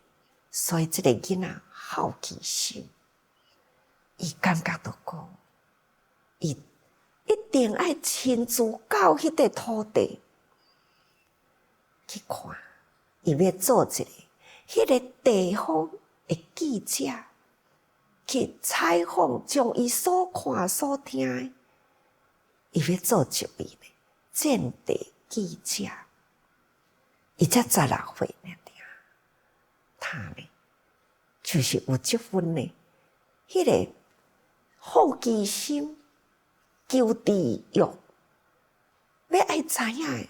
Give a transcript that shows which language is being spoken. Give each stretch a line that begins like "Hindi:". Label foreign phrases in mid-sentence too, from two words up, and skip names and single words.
Min Nan Chinese: 所以这个囡仔好奇心，伊感觉到讲，伊一定爱亲自到迄块土地去看，伊要做一个迄个地方的记者，去采访，将伊所看所听的，伊要做一位呢战地记者。伊才16岁呢，他呢就是有这份呢，迄个好奇心、求知欲，要爱知影的。